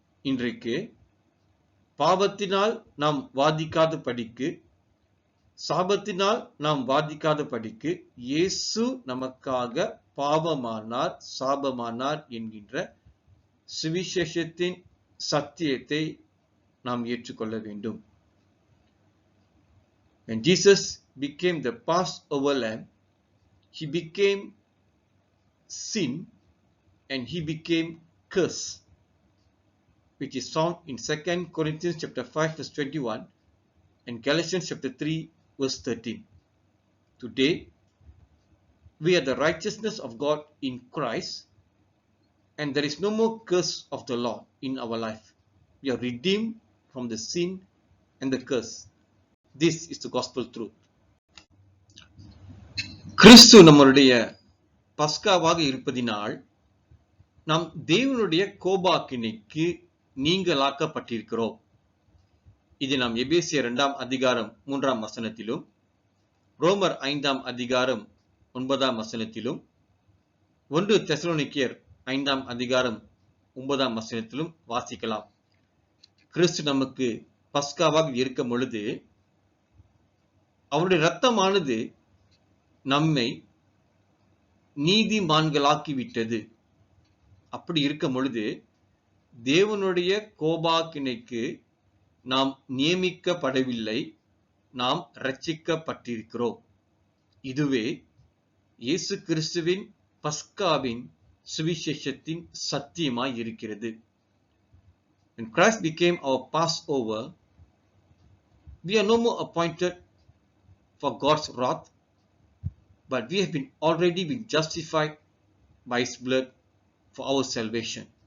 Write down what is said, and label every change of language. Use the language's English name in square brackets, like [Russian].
[Tamil] இன்றைக்கு பாவத்தினால் நாம் வாதிக்காத படிக்கு, சாபத்தினால் நாம் வாதிக்காத படிக்கு, இயேசு நமக்காக பாவமானார், சாபமானார் என்கின்ற சுவிசேஷத்தின் சத்தியத்தை நாம் ஏற்றுக்கொள்ள வேண்டும். [English] When Jesus became the Passover lamb, he became sin and he became curse, which is found in 2 Corinthians chapter 5 verse 21 and Galatians chapter 3 verse 13. Today, we are the righteousness of God in Christ, and there is no more curse of the law in our life. We are redeemed from the sin and the curse. This is the gospel truth. [Tamil] கிறிஸ்து நம்முடைய பஸ்காவாக இருப்பதினால் நாம் தேவனுடைய கோபாக்கினைக்கு நீங்களாக்கப்பட்டிருக்கிறோம். இது நாம் எபேசியர் 2 அதிகாரம் 3 வசனத்திலும், ரோமர் 5 அதிகாரம் 9 வசனத்திலும், 1 தெசலோனிக்கேயர் 5 அதிகாரம் 9 வசனத்திலும் வாசிக்கலாம். கிறிஸ்து நமக்கு பஸ்காவாக இருக்கும் பொழுது அவருடைய இரத்தமானது நம்மை நீதிமான்களாக்கிவிட்டது. அப்படி இருக்கும் பொழுது தேவனுடைய கோபாக்கினைக்கு நாம் நியமிக்கப்படவில்லை, நாம் இரட்சிக்கப்பட்டிருக்கிறோம். இதுவே இயேசு கிறிஸ்துவின் பஸ்காவின் சுவிசேஷத்தின் சத்தியமாய் இருக்கிறது. [English] When Christ became our Passover, we are no more appointed for God's wrath, but we have already been justified by His blood for our salvation.